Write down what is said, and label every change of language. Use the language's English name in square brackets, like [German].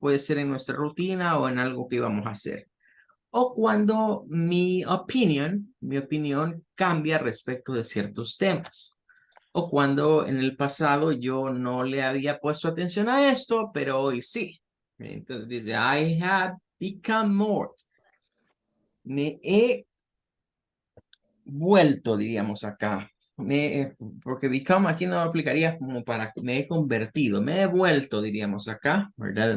[Spanish] Puede ser en nuestra rutina o en algo que íbamos a hacer. O cuando mi opinión cambia respecto de ciertos temas. O cuando en el pasado yo no le había puesto atención a esto, pero hoy sí. Entonces dice, [English] I have become more. [Spanish] Me he vuelto, diríamos acá. Porque become aquí no aplicaría como para me he convertido, me he vuelto, diríamos acá, ¿verdad?